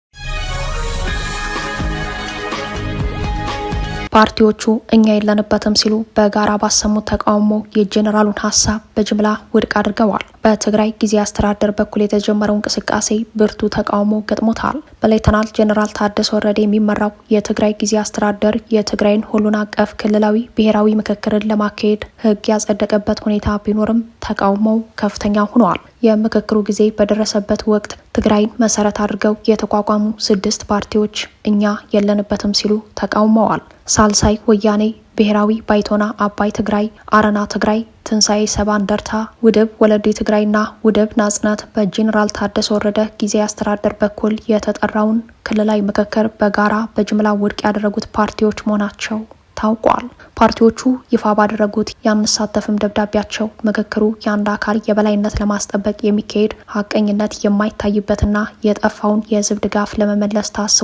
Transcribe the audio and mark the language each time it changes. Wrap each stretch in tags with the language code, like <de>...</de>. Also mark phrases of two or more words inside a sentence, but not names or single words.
<am>ፓርቲዎቹ እኛ የለንበትም ሲሉ በጋራ ባሰሙት ተቃውሞ የጄኔራሉን ሀሳብ በጅምላ ውድቅ አድርገዋል። በትግራይ ጊዜ አስተዳደር በኩል የተጀመረው እንቅስቃሴ ብርቱ ተቃውሞ ገጥሞታል። በሌተናል ጄኔራል ታደሰ ወረደ የሚመራው የትግራይ ጊዜ አስተዳደር የትግራይን ሁሉን አቀፍ ክልላዊ ብሔራዊ ምክክርን ለማካሄድ ህግ ያጸደቀበት ሁኔታ ቢኖርም ተቃውሞው ከፍተኛ ሆኗል። የምክክሩ ጊዜ በደረሰበት ወቅት ትግራይን መሰረት አድርገው የተቋቋሙ 6 ፓርቲዎች እኛ የለንበትም ሲሉ ተቃውመዋል። ሳልሳይ ወያኔ፣ ብሔራዊ ባይቶና አባይ ትግራይ፣ አረና ትግራይ፣ ትንሳኤ ሰባ እንደርታ፣ ውድብ ወለዲ ትግራይና ውድብ ናጽነት በጄኔራል ታደሰ ወረደ ጊዜ አስተዳደር በኩል የተጠራውን ክልላዊ ምክክር በጋራ በጅምላ ውድቅ ያደረጉት ፓርቲዎች መሆናቸው ታውቋል። ፓርቲዎቹ ይፋ ባደረጉት ያንሳተፍም ደብዳቤያቸው ምክክሩ የአንድ አካል የበላይነት ለማስጠበቅ የሚካሄድ ሀቀኝነት የማይታይበትና የጠፋውን የህዝብ ድጋፍ ለመመለስ ታስቦ</am>